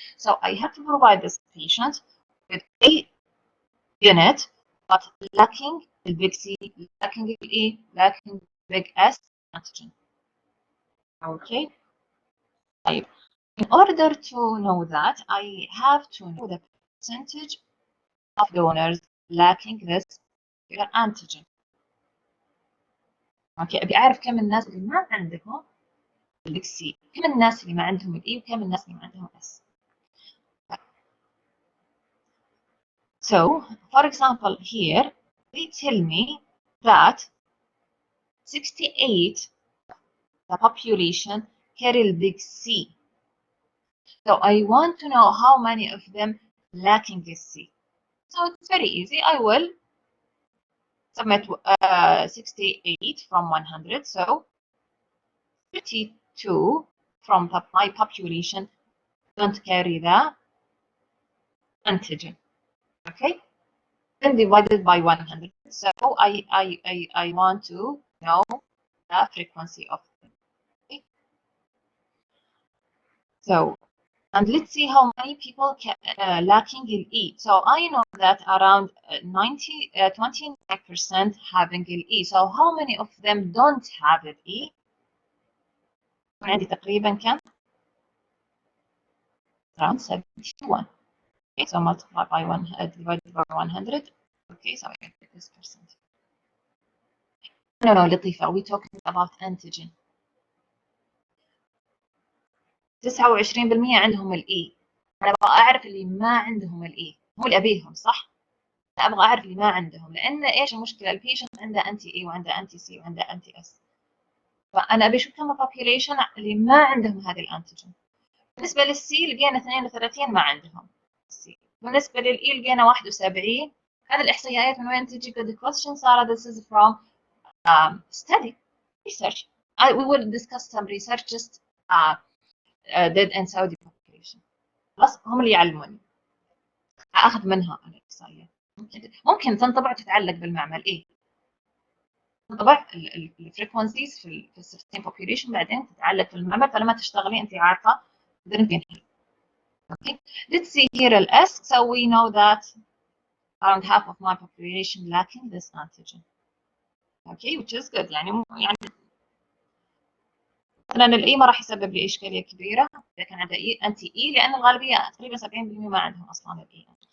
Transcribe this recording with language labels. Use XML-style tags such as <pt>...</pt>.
<en>So I have to provide this patient with a unit, but lacking the Big C, lacking the E, lacking Big S antigen. Okay. In order to know that, I have to know the percentage of donors lacking this antigen.</en> <ar>اوكي ابي اعرف كم الناس اللي ما عندهم البيك سي، كم الناس اللي ما عندهم الاي وكم الناس اللي ما عندهم اس.</ar> <en>So, for example, here they tell me that 68 the population carry big C. So I want to know how many of them lacking this C. So it's very easy. I will submit 68 from 100. So 52 from my population don't carry the antigen. Okay, then divided by 100. So I want to know the frequency of them. Okay. So, and let's see how many people lacking in E. So I know that around 29% having E. So how many of them don't have it E?</en> <ar>عندي تقريبا كم؟</ar> <en>Around 71. Okay, so multiply by divided by 100. Okay, so I get this percent. No, لطيفة. We're talking about antigen.</en> <ar>29% عندهم الاي. انا ابغى اعرف اللي ما عندهم الاي، هم اللي ابيهم صح؟ انا ابغى اعرف اللي ما عندهم، لان ايش المشكله؟ البيشنت عنده انتي اي وعنده انتي سي وعنده انتي اس. فانا ابي اشوف كم البوبيوليشن اللي ما عندهم هذه الانتيجين. بالنسبه للسي لقينا 32 ما عندهم السي. بالنسبه للاي لقينا 71. هذه الاحصائيات من وين تجي؟</ar> <en>The question Sarah, this is from study research. We will discuss some research just dead and Saudi population.</en> <ar>خلاص هم اللي يعلموني اخذ منها الاحصائيات. ممكن تنطبع تتعلق بالمعمل ايه، تنطبع الفريكونسيز في السيستم population بعدين تتعلق في المعمل، فلما تشتغلي انت عارفه تقدرين تنحلي.</ar> <en>Okay, let's see here the S. So we know that around half of my population lacking this antigen. Okay, which is good.</en> <ar>يعني مثلا الاي ما راح يسبب لي اشكاليه كبيره اذا كان عنده اي انتي اي، لان الغالبيه تقريبا 70% ما عندهم اصلا الاي.</ar>